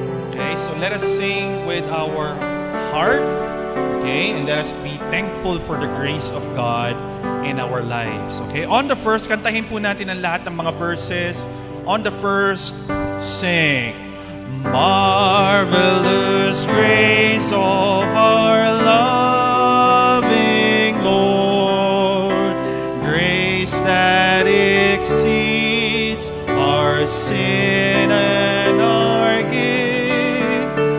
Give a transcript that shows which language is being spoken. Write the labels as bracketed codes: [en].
[en] Okay, so let us sing with our heart. Okay, and let us be thankful for the grace of God in our lives. [tl] Okay, on the first, kantahin po natin ang lahat ng mga verses. [en] On the first, sing. Marvelous grace of our loving Lord, grace that exceeds our sin and our guilt.